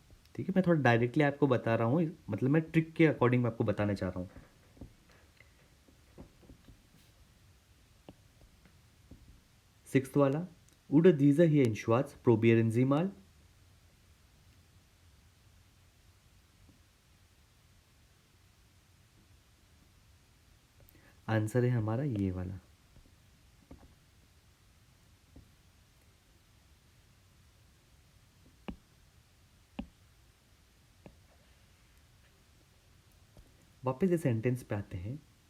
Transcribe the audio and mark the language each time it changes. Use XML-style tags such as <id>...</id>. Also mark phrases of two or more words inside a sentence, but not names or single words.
<hi>ठीक है, मैं थोड़ा डायरेक्टली आपको बता रहा हूँ, मतलब मैं ट्रिक के अकॉर्डिंग मैं आपको बताना चाह रहा हूँ। सिक्स्थ वाला,</hi> <de>Oder dieser hier in schwarz, probieren Sie mal।</de> <hi>आंसर है हमारा ये वाला। वापस इस सेंटेंस पे आते हैं।</hi>